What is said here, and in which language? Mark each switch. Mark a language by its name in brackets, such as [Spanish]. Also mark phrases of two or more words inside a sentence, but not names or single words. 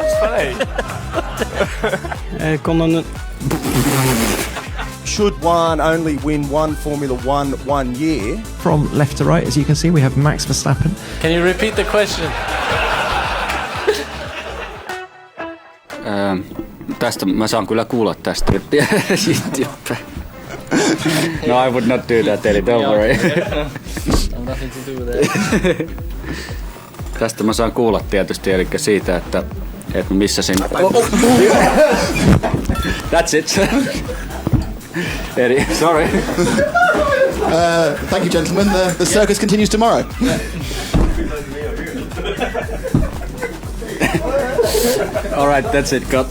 [English] Should one only win one Formula One year? From left to right, as you can see, we have Max Verstappen. Can you repeat the question? [Finnish] Tästä mä saan kyllä kuulla tästä. [English] No, I would not do that, Eli, don't worry. Nothing to do with that. [Finnish] Tästä mä saan kuulla tietysti, eli siitä, että missä sen... [English] That's it. Eli, sorry. Thank you, gentlemen. The circus continues tomorrow. All right, that's it, cut.